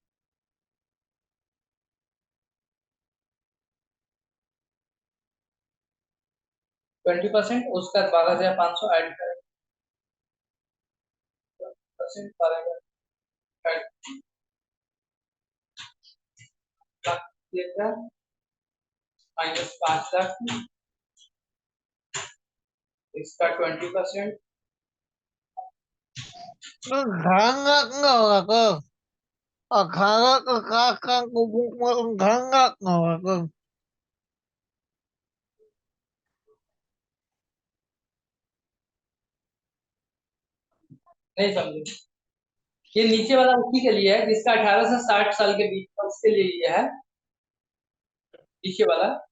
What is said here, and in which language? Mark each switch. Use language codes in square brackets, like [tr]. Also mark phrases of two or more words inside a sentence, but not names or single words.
[hi] 20%, उसका 12,500 ऐड करेंगे, 12,000 माइनस 5,00,000, इसका 20%, [id] Enggak aku. Enggak kakak enggak aku. [hi] नहीं समझे। ये नीचे वाला उसी के लिए है जिसका 18 से 60 साल के बीच का, उसके लिए ये है नीचे वाला